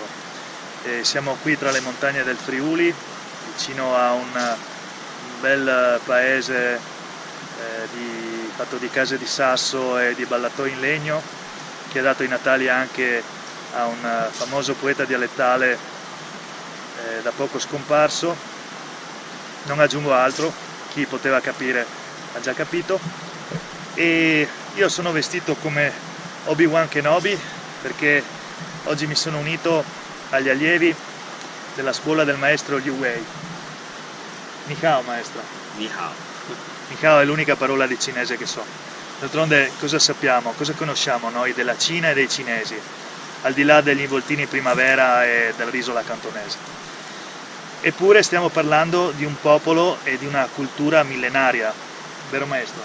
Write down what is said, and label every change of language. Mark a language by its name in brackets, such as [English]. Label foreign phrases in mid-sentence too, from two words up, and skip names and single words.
[Italian] Siamo qui tra le montagne del Friuli, vicino a un bel paese fatto di case di sasso e di ballatoi in legno, che ha dato i natali anche a un famoso poeta dialettale da poco scomparso. Non aggiungo altro, chi poteva capire ha già capito. E io sono vestito come Obi-Wan Kenobi perché oggi mi sono unito agli allievi della scuola del maestro Liu Wei. [Chinese] 你好, maestro. 你好. 你好 [Italian] è l'unica parola di cinese che so. D'altronde cosa sappiamo, cosa conosciamo noi della Cina e dei cinesi, al di là degli involtini primavera e del riso alla cantonese? Eppure stiamo parlando di un popolo e di una cultura millenaria, vero maestro?